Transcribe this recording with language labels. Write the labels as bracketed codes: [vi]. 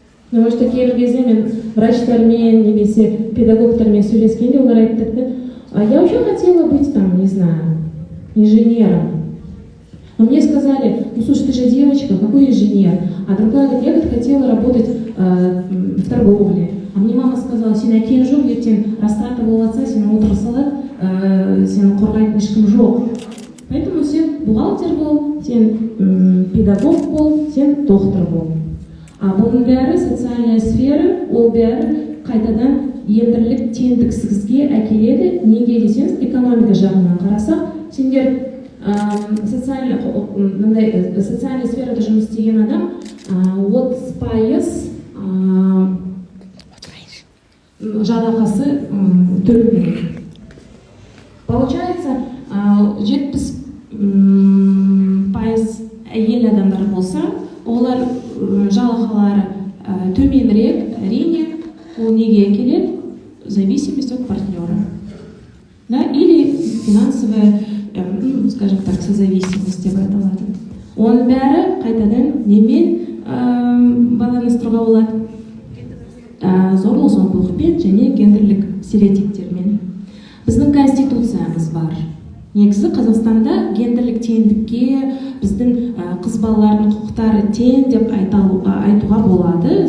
[kk] Потому что кейбір кезде мен врачтармен немесе педагогтармен сөйлескенде олар айтты: [ru] а я вообще хотела быть там, не знаю, инженером. Но мне сказали: ну слушай, ты же девочка, какой инженер? А другая говорит: я хотела работать в торговле. А мне мама сказала: [kk] сен әкең жоқ, ертең растрата болатса, сен отыра салады, сен қорғайтын ешкім жоқ. [ru] Поэтому [kk] сен бухгалтер бол, сен педагог бол, сен доктор бол. А бұның бәрі социальная сфера, ол бәрі қайтадан ендірлік теңдіксізге әкеледі. Неге десеңіз, экономика жағынан қарасақ, сендер социальный сферада жұмыс істеген адам 30% жалақысы төленеді. [ru] Получается, [kk] 70% әйел адамдар болса, олар жалақылары төменірек, әрине, ол неге келеді? [ru] Зависимость от партнера. Да? Или финансовая, скажем так, созависимость [kk] деп айтылады. Оның бәрі қайтадан немен байланыстыруға болады? Зорлық-зомбылықпен және гендерлік стереотиптермен. Біздің конституциямыз бар. Негізі Қазақстанда гендерлік теңдікке біздің қыз балалардың құқықтары тең деп айтуға болады.